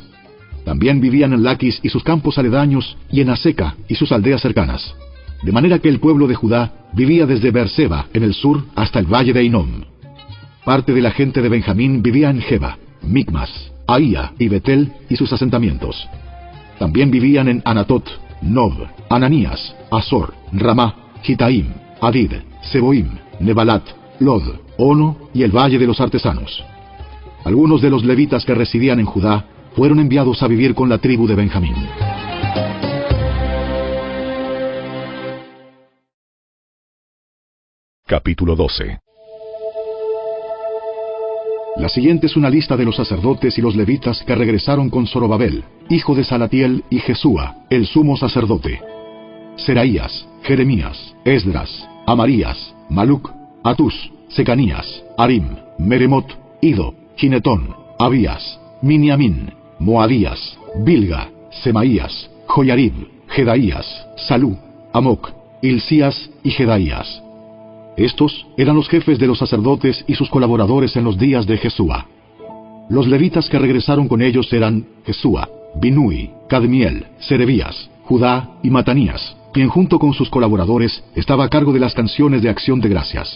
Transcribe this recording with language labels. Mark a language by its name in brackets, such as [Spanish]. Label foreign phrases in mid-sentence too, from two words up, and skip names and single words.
[Spanish] También vivían en Laquis y sus campos aledaños, y en Aseca y sus aldeas cercanas. De manera que el pueblo de Judá vivía desde Beerseba, en el sur, hasta el valle de Hinom. Parte de la gente de Benjamín vivía en Geba, Micmas, Ahía y Betel y sus asentamientos. También vivían en Anatot, Nob, Ananías, Azor, Ramá, Gitaim, Adid, Seboim, Nebalat, Lod, Ono y el valle de los artesanos. Algunos de los levitas que residían en Judá fueron enviados a vivir con la tribu de Benjamín. Capítulo 12. La siguiente es una lista de los sacerdotes y los levitas que regresaron con Zorobabel, hijo de Salatiel, y Jesúa, el sumo sacerdote: Seraías, Jeremías, Esdras, Amarías, Maluc, Atus, Secanías, Arim, Meremot, Ido, Ginetón, Abías, Miniamín, Moadías, Bilga, Semaías, Joyarib, Jedaías, Salú, Amoc, Hilcías y Jedaías. Estos eran los jefes de los sacerdotes y sus colaboradores en los días de Jesúa. Los levitas que regresaron con ellos eran Jesúa, Binui, Cadmiel, Serebías, Judá y Matanías, quien junto con sus colaboradores estaba a cargo de las canciones de acción de gracias.